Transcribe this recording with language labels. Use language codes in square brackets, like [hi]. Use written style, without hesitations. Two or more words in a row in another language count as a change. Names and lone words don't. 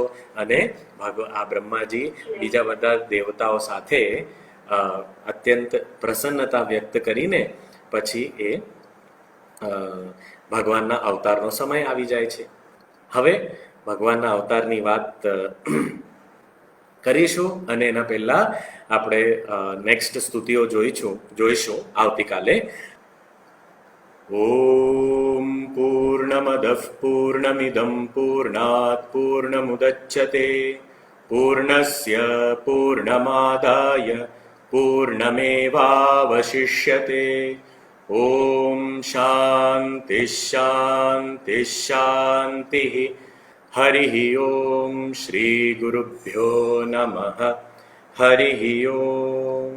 [gu] અને આ બ્રહ્માજી બીજા બધા દેવતાઓ સાથે અત્યંત પ્રસન્નતા વ્યક્ત કરીને પછી એ ભગવાનના અવતારનો સમય આવી જાય છે. હવે ભગવાનના અવતારની વાત કરીશું, અને એના પહેલા આપણે નેક્સ્ટ સ્તુતિઓ જોઈશું આવતીકાલે. [sa] ઓમ पूर्णमदः पूर्णमिदं पूर्णात् पूर्णमुदच्यते पूर्णस्य पूर्णमादाय पूर्णमेवावशिष्यते ॐ शान्तिः शान्तिः शान्तिः हरिः ॐ श्रीगुरुभ्यो नमः हरिः ॐ